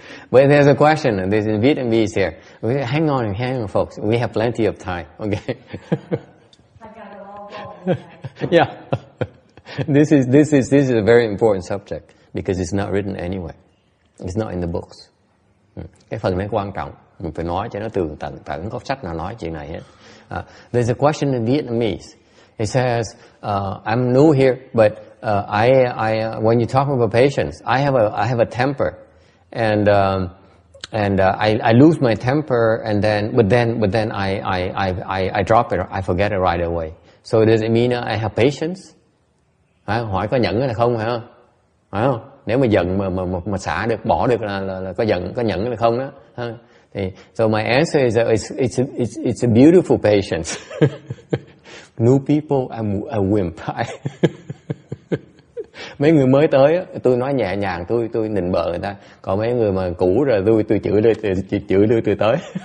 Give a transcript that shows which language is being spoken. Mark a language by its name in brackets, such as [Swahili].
[English] But there's a question, and there's Vietnamese here. Hang on, folks. We have plenty of time. Okay. I got it all going. Yeah. This is a very important subject because it's not written anywhere. It's not in the books. [Vietnamese] Cái phần này quan trọng, mình phải nói cho nó tường tận, không có sách nào nói chuyện này hết. [English] There's a question in Vietnamese. It says, I'm new here, but when you talk about patience, I have a temper, and I lose my temper, but then I drop it, I forget it right away. So does it mean I have patience? [Vietnamese] Hỏi có nhẫn hay không, phải không? Nếu mà giận mà xả được, bỏ được là có nhẫn hay không đó. [English] So my answer is that it's a beautiful patience. New people, I'm a wimp. [Vietnamese] Mấy người mới tới, tôi nói nhẹ nhàng, tôi nịnh bợ người ta. Còn mấy người mà cũ rồi, tôi chửi đưa tôi tới.